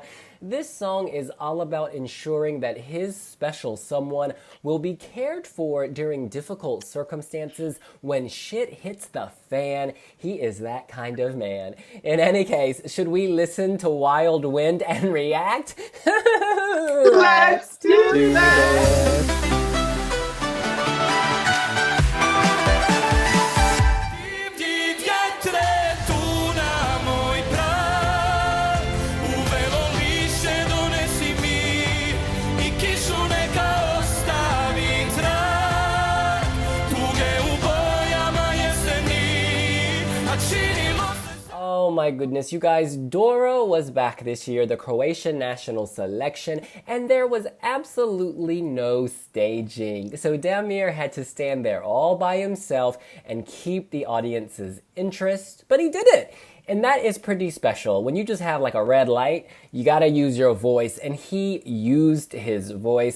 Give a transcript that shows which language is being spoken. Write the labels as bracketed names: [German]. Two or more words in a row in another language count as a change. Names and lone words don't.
[English] This song is all about ensuring that his special someone will be cared for during difficult circumstances when shit hits the fan. He is that kind of man. In any case, should we listen to Wild Wind and react? Let's Let's do do this! this. [Croatian] Divlji vjetre, tu na moj prag, uvelo lišće donesi mir I kišu neka ostavi trag, tuge u bojama jeseni, a činilo se. [English] Oh my goodness, you guys, Doro was back this year, the Croatian national selection, and there was absolutely no staging. So Damir had to stand there all by himself and keep the audience's interest, but he did it. And that is pretty special. When you just have like a red light, you gotta use your voice, and he used his voice.